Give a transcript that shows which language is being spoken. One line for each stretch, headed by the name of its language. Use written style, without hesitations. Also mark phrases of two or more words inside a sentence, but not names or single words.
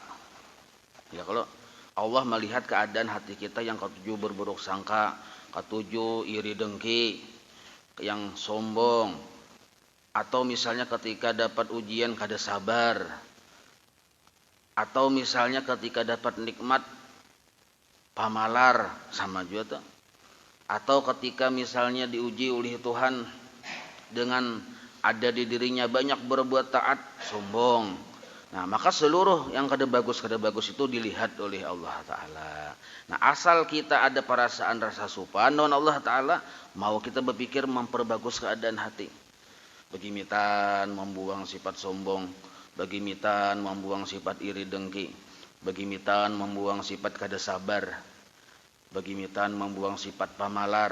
Indonesian: Ya, kalau Allah melihat keadaan hati kita yang ketujuh berburuk sangka, ketujuh iri dengki, yang sombong, atau misalnya ketika dapat ujian kada sabar, atau misalnya ketika dapat nikmat pamalar, sama juga tuh. Atau ketika misalnya diuji oleh Tuhan dengan ada di dirinya banyak berbuat taat, sombong. Nah, maka seluruh yang kada bagus itu dilihat oleh Allah Ta'ala. Nah, asal kita ada perasaan rasa supan dengan Allah Ta'ala, mau kita berpikir memperbagus keadaan hati.
Banjar: Begimitan membuang sifat sombong, begimitan membuang sifat iri dengki, begimitan membuang sifat kada sabar, begimitan membuang sifat pamalar.